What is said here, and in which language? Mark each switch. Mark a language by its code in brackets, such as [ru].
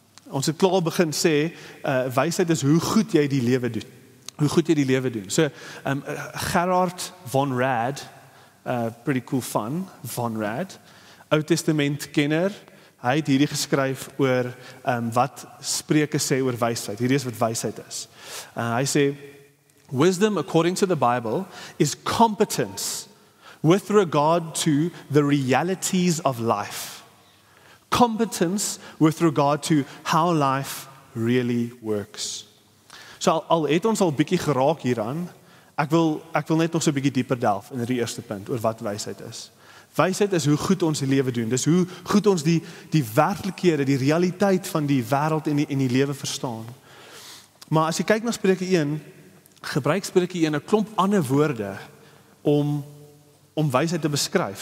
[af] Ons het klaar begin sê, wysheid is hoe goed jy die lewe doen. Hoe goed jy die lewe doen. So, Gerard von Rad, pretty cool fun, von Rad, Ou Testament kenner, hy het hierdie geskryf oor wat Spreuke sê oor wysheid. Hierdie is wat wysheid is. [en] Hy sê, wisdom according to the Bible is competence with regard to the realities of life. Competence with regard to how life really works. [af] So al het ons al bietjie geraak hieraan, ek wil net nog so 'n bietjie dieper delf in die eerste punt oor wat wysheid is. Wysheid is hoe goed ons die lewe doen. Dis hoe goed ons die werklikhede, die realiteit van die wêreld en die lewe verstaan. Maar as jy kyk na Spreuke 1, gebruik Spreuke 1 'n klomp ander woorde om wysheid te beskryf.